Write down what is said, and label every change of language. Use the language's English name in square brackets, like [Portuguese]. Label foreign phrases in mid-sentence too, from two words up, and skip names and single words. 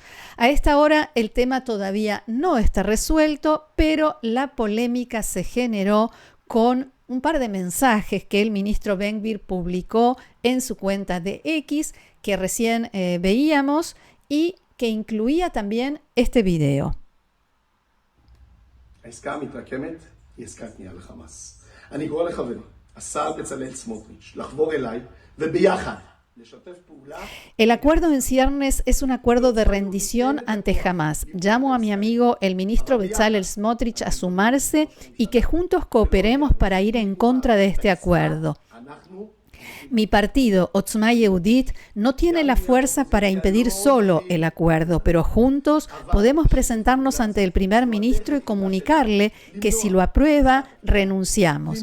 [Spanish] A esta hora el tema todavía no está resuelto, pero la polémica se generó con un par de mensajes que el ministro Ben-Gvir publicó en su cuenta de X, que recién veíamos, y que incluía también este video. [Hebrew] העסקה המתרקמת היא עסקת כניעה לחמאס. אני קורא לחברי, השר בצלאל סמוטריץ', לחבור אליי וביחד לשתף פעולה. [Spanish] El acuerdo en ciernes es un acuerdo de rendición ante Hamas. Llamo a mi amigo el ministro Bezalel Smotrich a sumarse y que juntos cooperemos para ir en contra de este acuerdo. Mi partido, Otzma Yehudit, no tiene la fuerza para impedir solo el acuerdo, pero juntos podemos presentarnos ante el primer ministro y comunicarle que si lo aprueba, renunciamos.